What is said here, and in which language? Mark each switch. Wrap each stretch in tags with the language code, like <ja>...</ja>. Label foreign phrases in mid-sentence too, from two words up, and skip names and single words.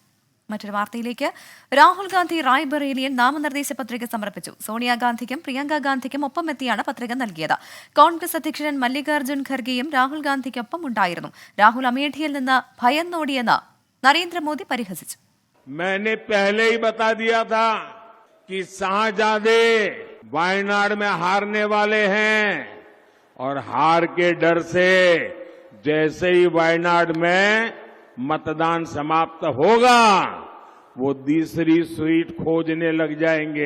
<ml>മറ്റൊരു വാർത്തയിലേക്ക്. രാഹുൽ ഗാന്ധി റായ്ബറേലിയിൽ നാമനിർദ്ദേശ പത്രിക സമർപ്പിച്ചു. സോണിയാഗാന്ധിക്കും പ്രിയങ്ക ഗാന്ധിക്കും ഒപ്പമെത്തിയാണ് പത്രിക നൽകിയത്. കോൺഗ്രസ് അധ്യക്ഷൻ മല്ലികാർജ്ജുൻ ഖർഗെയും രാഹുൽ ഗാന്ധിക്കൊപ്പം ഉണ്ടായിരുന്നു. രാഹുൽ അമേഠിയിൽ നിന്ന് ഭയന്നോടിയെന്ന് നരേന്ദ്രമോദി പരിഹസിച്ചു.</ml> <hi>मैंने पहले ही बता दिया था कि शाहजादे वायनाड में हारने वाले हैं और हार के डर से जैसे ही वायनाड में मतदान समाप्त होगा वो दूसरी सीट खोजने लग जाएंगे.</hi>